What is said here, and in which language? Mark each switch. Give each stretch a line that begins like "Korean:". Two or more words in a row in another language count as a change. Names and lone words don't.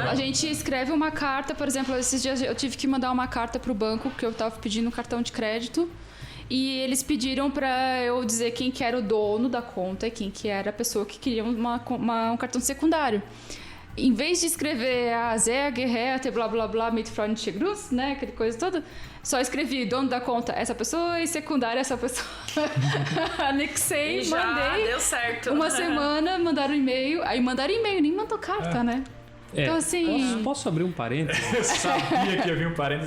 Portuguese: A gente escreve uma carta, por exemplo, esses dias eu tive que mandar uma carta pro banco, porque eu tava pedindo um cartão de crédito. E eles pediram pra eu dizer quem que era o dono da conta e quem que era a pessoa que queria um cartão secundário. Em vez de escrever
German: sehr geehrte,
Portuguese: blá blá blá,
German: mit freundliche Gruß,
Portuguese: né, aquele coisa toda, só escrevi dono da conta essa pessoa e secundária essa pessoa. Anexei, E já mandei. deu certo. Uma semana, mandaram e-mail. Aí mandaram e-mail, nem mandou carta, né? Então, assim... Posso abrir um parênteses? Eu sabia que havia um parênteses da